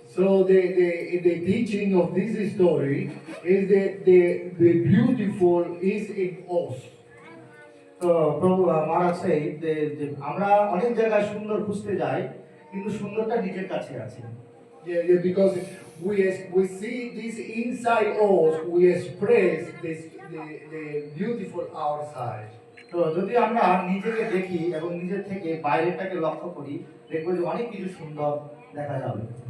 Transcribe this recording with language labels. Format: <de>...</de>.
<en>So the teaching of this story is that the beautiful is in us.</en> <bn>তো প্রভু মহারাজ সেই যে আমরা অনেক জায়গায় সুন্দর খুঁজতে যাই কিন্তু সুন্দরটা নিজের কাছে আছে।</bn> <en>Yeah, because we see this inside us, we express the beautiful outside.</en> <bn>তো যদি আমরা নিজেকে দেখি এবং নিজের থেকে বাইরেটাকে লক্ষ্য করি দেখবো যে অনেক কিছু সুন্দর দেখা যাবে।</bn>